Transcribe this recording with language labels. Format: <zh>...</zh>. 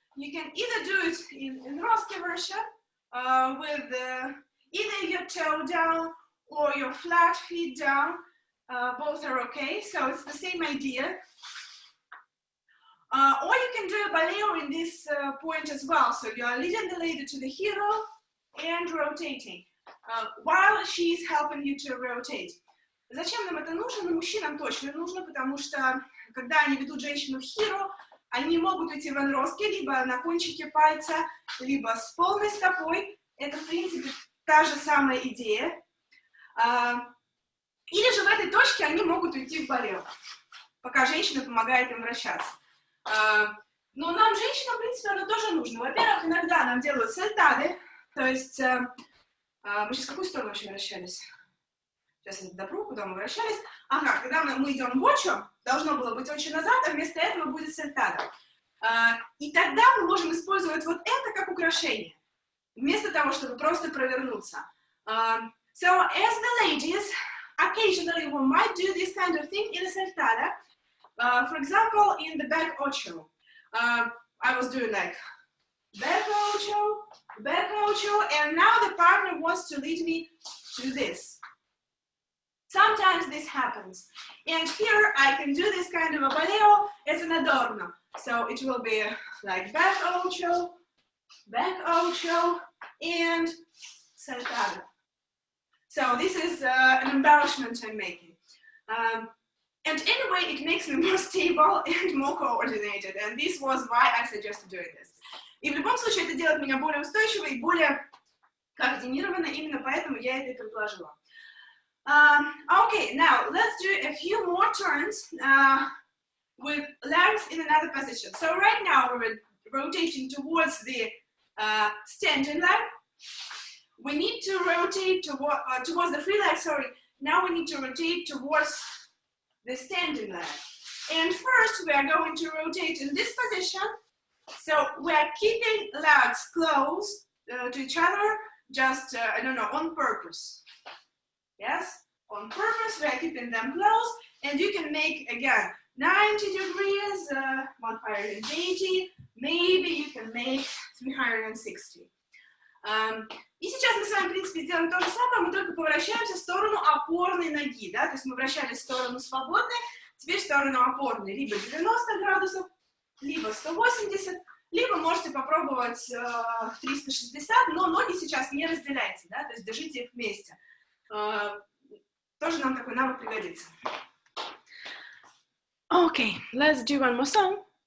<en>You can either do it in Roski version with either your toe down or your flat feet down. Both are okay, so it's the same idea. Or you can do a ballet in this point as well. So you are leading the lady to the hero and rotating while she's helping you to rotate.</en> <ru>Зачем нам это нужно? Ну, мужчинам точно нужно, потому что когда они ведут женщину в hero, они могут идти в анроске либо на кончике пальца, либо с полной стопой. Это, в принципе, та же самая идея. Или же в этой точке они могут уйти в балет, пока женщина помогает им вращаться. Но нам, женщинам, в принципе, оно тоже нужно. Во-первых, иногда нам делают сальтады, то есть мы сейчас в какую сторону вообще вращались? Сейчас я допру, куда мы вращались. Ага, когда мы идем в очо, должно было быть очо назад, а вместо этого будет сальтада. И тогда мы можем использовать вот это как украшение, вместо того, чтобы просто провернуться.</ru> <en>So, as the ladies, occasionally we might do this kind of thing in a saltada. For example, in the back ocho, I was doing like back ocho, and now the partner wants to lead me to this. Sometimes this happens, and here I can do this kind of a baleo as an adorno. So it will be like back ocho, and saltada. So this is an embellishment I'm making. And anyway, it makes me more stable and more coordinated. And this was why I suggested doing this.</en> <ru>И в любом случае это делает меня более устойчивой и более координированной. Именно поэтому я это и предложила.</ru> <en>Okay, now let's do a few more turns with legs in another position. So right now we're rotating towards the standing leg. We need to rotate towards the free leg, sorry. Now we need to rotate towards the standing leg. And first we are going to rotate in this position. So we are keeping legs close to each other, just, I don't know, on purpose. Yes, on purpose, we are keeping them close. And you can make, again, 90 degrees, 180, maybe you can make 360.</en> <ru>И сейчас мы с вами, в принципе, сделаем то же самое, мы только поворачиваемся в сторону опорной ноги, да, то есть мы вращались в сторону свободной, теперь в сторону опорной, либо 90 градусов, либо 180, либо можете попробовать 360, но ноги сейчас не разделяйте, да, то есть держите их вместе. Тоже нам такой навык пригодится.</ru> <en>Okay, let's do one more song.</en>